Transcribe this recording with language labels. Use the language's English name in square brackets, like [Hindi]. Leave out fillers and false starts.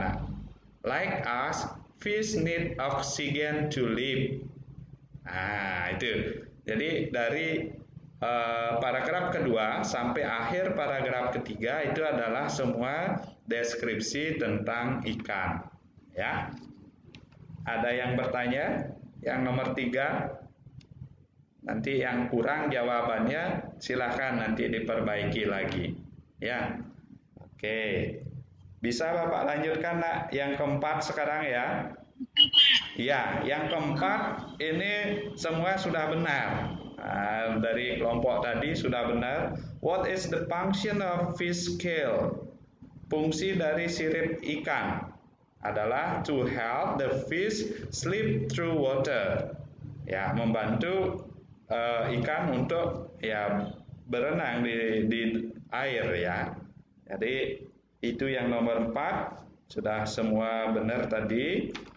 [English] Nah, like us, fish need oxygen to live. [Indonesian] Nah, itu. Jadi dari paragraf kedua sampai akhir paragraf ketiga itu adalah semua deskripsi tentang ikan. Ya. Ada yang bertanya? Yang nomor 3, nanti yang kurang jawabannya silahkan nanti diperbaiki lagi. Ya, oke. Bisa Bapak lanjutkan, nak? Yang keempat sekarang ya. Ya, yang keempat ini semua sudah benar. Dari kelompok tadi sudah benar. [English] What is the function of fish scale? [Indonesian] Fungsi dari sirip ikan adalah [English] to help the fish slip through water. [Indonesian] Ya, membantu ikan untuk ya berenang di air ya. Jadi itu yang nomor 4 sudah semua benar tadi.